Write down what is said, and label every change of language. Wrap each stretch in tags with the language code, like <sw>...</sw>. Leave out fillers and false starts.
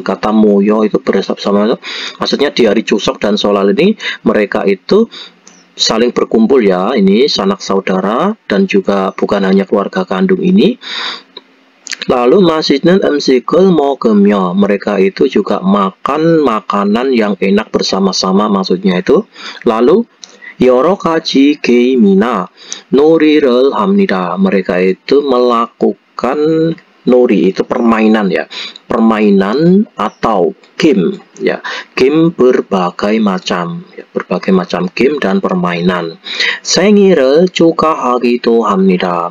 <id>Kata moyo itu bersama-sama, maksudnya di hari Chuseok dan Solal ini mereka itu saling berkumpul ya. Ini sanak saudara dan juga bukan hanya keluarga kandung ini. Lalu masjidnya</id> <ko>음식을 먹으며,</ko> <id>mereka itu juga makan makanan yang enak bersama-sama, maksudnya itu. Lalu</id> <ko>여러 가지 게임이나 놀이를 합니다.</ko> <id>mereka itu melakukan nori itu permainan ya, permainan atau game ya, game berbagai macam ya, berbagai macam game dan permainan.</id> <ko>생일을 축하하기도 합니다.</ko>